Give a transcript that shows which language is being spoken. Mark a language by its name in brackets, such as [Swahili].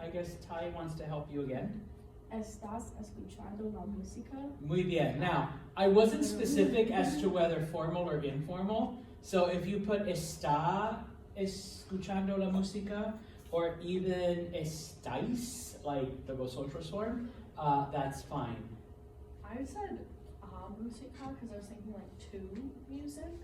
[English] I guess Ty wants to help you again. [Spanish] ¿Estás escuchando la música? Muy bien. [English] Now, I wasn't specific as to whether formal or informal. So if you put [Spanish] está escuchando la música, [English] or even estáis, like the vosotros form, that's fine. I said música because I was thinking like to music.